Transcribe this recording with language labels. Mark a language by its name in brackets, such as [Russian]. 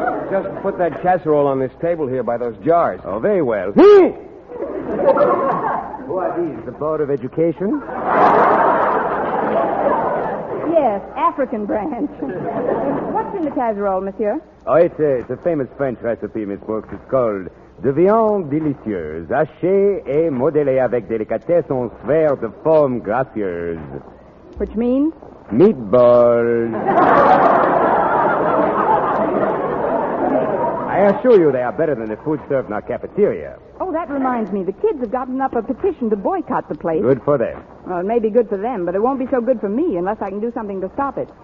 [English] Just put that casserole on this table here by those jars. Oh, very well. Who are these, the Board of Education? Yes, African branch. What's in the casserole, monsieur? Oh, it's a famous French recipe, Miss Brooks. It's called [French] de viande délicieuse, hachée et modelée avec délicatesse en sphères de forme gracieuse. [English] Which means? Meatballs. I assure you they are better than the food served in our cafeteria. Oh, that reminds me. The kids have gotten up a petition to boycott the place. Good for them. Well, it may be good for them, but it won't be so good for me unless I can do something to stop it.